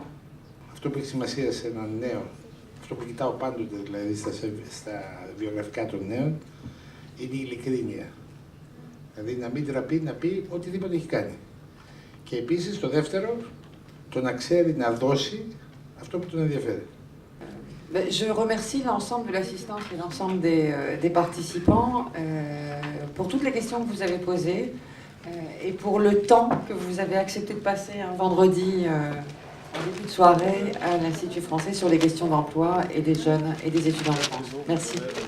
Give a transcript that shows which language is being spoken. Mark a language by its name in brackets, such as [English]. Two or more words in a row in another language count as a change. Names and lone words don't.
[Greek] Αυτό που έχει σημασία σε έναν νέο, αυτό που κοιτάω πάντοτε δηλαδή στα βιογραφικά των νέων, είναι η ειλικρίνεια. Δηλαδή να μην τραπεί να πει οτιδήποτε έχει κάνει. Και επίσης το δεύτερο, το να ξέρει να δώσει αυτό που τον ενδιαφέρει. [French] Je remercie l'ensemble de l'assistance et l'ensemble des participants pour toutes les questions que vous avez posées et pour le temps que vous avez accepté de passer un vendredi en début de soirée à l'Institut français sur les questions d'emploi et des jeunes et des étudiants de France.